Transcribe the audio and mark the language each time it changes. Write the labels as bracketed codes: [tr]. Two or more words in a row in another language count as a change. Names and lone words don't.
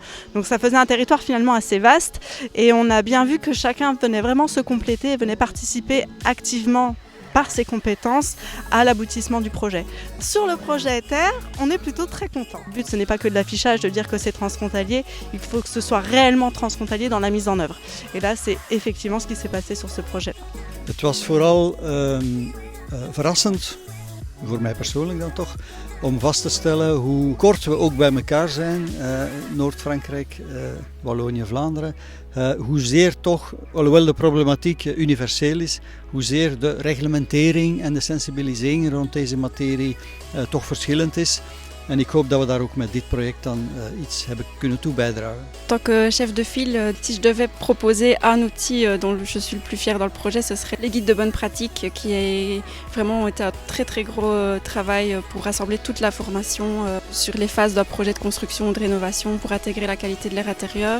[fr] Donc ça faisait un territoire finalement assez vaste et on a bien vu que chacun venait vraiment se compléter et venait participer activement par ses compétences à l'aboutissement du projet. Sur le projet Terre, on est plutôt très content. Le but, ce n'est pas que de l'affichage, de dire que c'est transfrontalier, il faut que ce soit réellement transfrontalier dans la mise en œuvre. Et là, c'est effectivement ce qui s'est passé sur ce projet. [nl] Het was vooral verrassend, voor mij persoonlijk dan toch, om vast te stellen hoe kort we ook bij elkaar zijn, Noord-Frankrijk, Wallonië, Vlaanderen. Hoezeer toch, alhoewel de problematiek universeel is, hoezeer de reglementering en de sensibilisering rond deze materie toch verschillend is. En ik hoop dat we daar ook met dit project dan iets hebben kunnen toe bijdragen. [fr] En tant que chef de file, si je devais proposer un outil dont je suis le plus fier dans le projet, ce serait les guides de bonne pratique qui a vraiment été un très gros travail pour rassembler toute la formation sur les phases d'un projet de construction ou de rénovation pour intégrer la qualité de l'air intérieur.